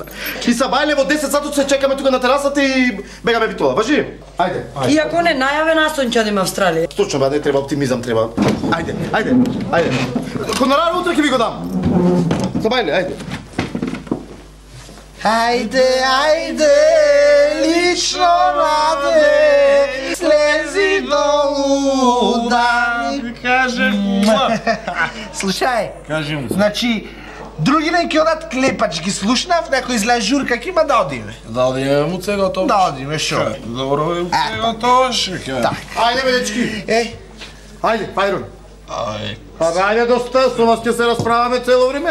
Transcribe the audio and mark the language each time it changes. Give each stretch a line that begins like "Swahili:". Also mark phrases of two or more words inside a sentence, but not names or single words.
Macedonian: И са бајле во 10 сатот се чекаме тука на терасата и бегаме битола, важи? Ајде. И ако не најаве насон ќе одиме Австралија. Точно бе, не треба оптимизам, треба. Ајде. Хонорар утре ќе ви го дам. Са бајле, ајде. Ajde, ajde, lično nade, slezi dolu da mi kažem. Слушай, значи, други ден ќе одат клепачки, слушнав, некој излезе журка, ќе има да одиме. Да одиме му цего тоа. Да одиме, шо? Добро е цего тоа, шеке. Ајде бе, дечки. Ајде, Пајрон. Ајде, доста, со нас ќе се расправаме цело време.